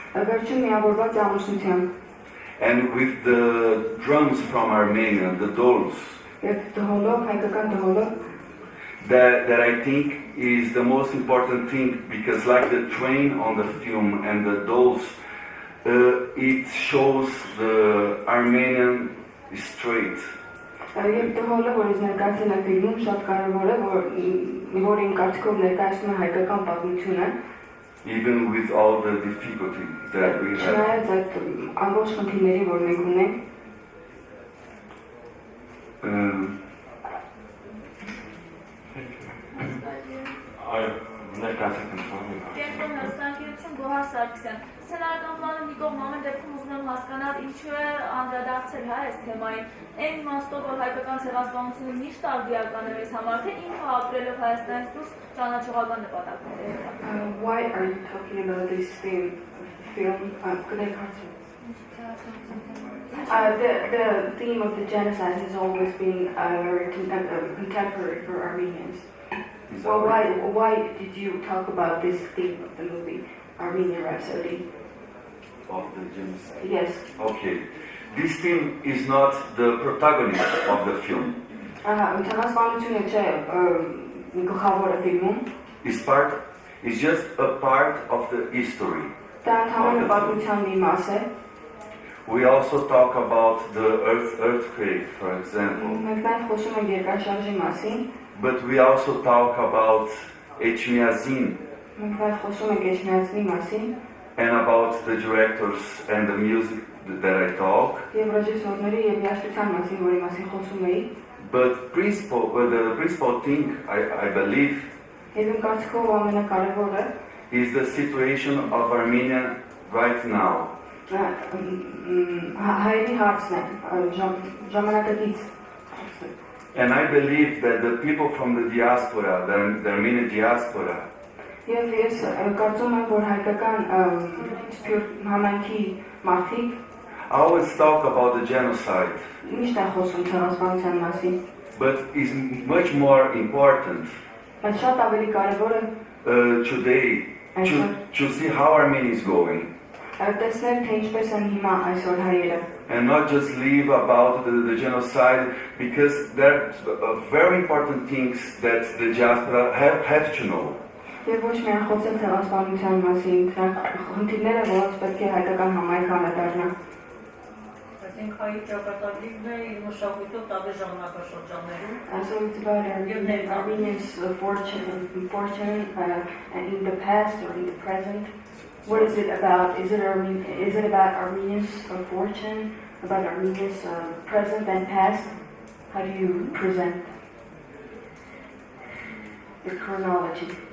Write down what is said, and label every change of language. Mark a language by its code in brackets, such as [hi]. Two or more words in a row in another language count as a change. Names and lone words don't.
[en] And with the drums from Armenia, the dols, that I think is the most important thing, because like the train on the film and the dolls, it shows the Armenian straight. Even with all the difficulties that we have. [hy] Կենտրոն հստակեցում Գոհար Սարգսյան։ Սցենարական պլանը մի կողմ ամեն դեպքում ուզում եմ հասկանալ ինչու է անդրադարձել այս թեմային։ Այն իմաստով, որ հայկական ցեղասպանությունը միշտ արդիական է մեզ համար, թե ինքը ապրելով Հայաստանից դուրս ճանաչողական նպատակներ է։ [en] Why are you talking about this film? The theme of the genocide has always been very contemporary for Armenians. Well, why did you talk about this theme of the movie, Armenian Rhapsody? Of the genocide? Yes. Okay. This theme is not the protagonist of the film. It's It's just a part of the history. [hy] Դա ընդհանուր պատմության մի մաս է։ [en] We also talk about the earthquake, for example. [hy] Մենք նաև խոսում ենք երկրաշարժի մասին, [en] But we also talk about Etchmiadzin [hy] մենք նաև խոսում ենք Էջմիածնի մասին, [en] and about the directors and the music that I talk. [hy] եւ ռեժիսորների եւ երաժշտության մասին, որի մասին խոսում էի։ [en] But the principal thing I believe [hy] Եվ իմ կարծիքով ամենակարևորը [en] is the situation of Armenia right now. [hy] հայերի հարցն է, ժամանակակից։ [en] And I believe that the people from the diaspora, the Armenian diaspora, [hy] Եվ ես կարծում եմ, որ հայկական համայնքի մարդիկ [en] always talk about the genocide, [hy] միշտ են խոսում ցեղասպանության մասին, [en] but is much more important [hy] բայց շատ ավելի կարևոր է [en] today to see how Armenia is going. [hy] տեսնել, թե ինչպես են հիմա այսօր հայերը, [en] And not just leave about the genocide, because there are very important things that the diaspora have to know. [hy] Եվ ոչ միայն խոսել ցեղասպանության մասին, խնդիրները, որոնց պետք է հայկական համայնքը անդրադառնա։ Բայց ինք հայի ճակատագրիվն է իր մշակույթով տարբեր ժամանակաշրջաններում։ [en] So it's about Armenians' fortune in the past or in the present. What is it about? Is it about Armenians' fortune, about Armenians' present and past? How do you present the chronology?